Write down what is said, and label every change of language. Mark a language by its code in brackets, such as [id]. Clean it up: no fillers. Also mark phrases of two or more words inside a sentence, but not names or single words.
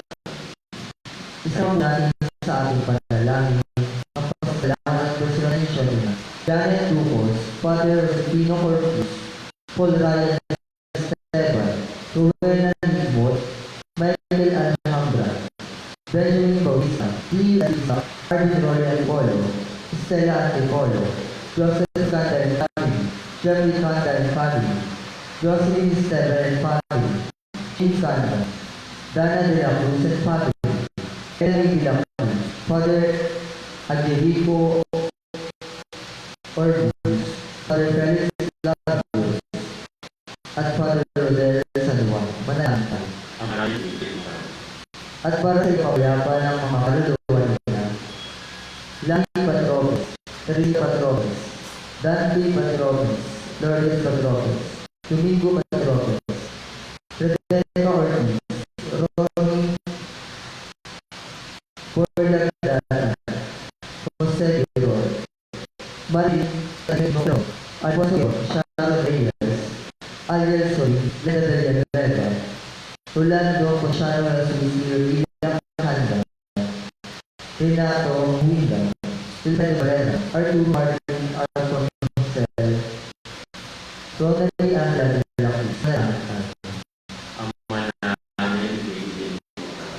[tl] Isang natin sa ating panalangin ang pagpasalamat ng Presidensya na Janet Lucas, Father Rufino Corpus, Paul Ryan Esteban, Rowena Nimot, Michael Alhambra, Benjamin Bautista, Lee Lisa, Arvin Royal Polo, Stella Antipolo, Joseph Canta and Family, Jeremy Canta and Family, Jocelyn Esteban and Family, James Canta, Dana de la Cruz and Family, Henry de la Cruz, Father Angelico Orbus, Father Felix Labus, at Father Rodel San Juan. Manalangin tayo. Ama namin, dinggin mo kami. At para sa ipapayapa ng mga kaluluwa nila, Langy Patropes, Teresa Patropes, Dante Patropes, Lourdes Patropes, Domingo Patropes, Rebecca Ortiz, Ronnie Borlagdana, Jose Guerrero, Marie Tanino, Alfonso Sharon Reyes, Ariel Soy, Leda de Villanueva, Rolando Ponciano Sumisio Villa Handa, Renato Huida, Wilson Morena, Arthur Martin Arconsel, Ronald Angela de la Cruz. Ama namin, dinggin mo kami.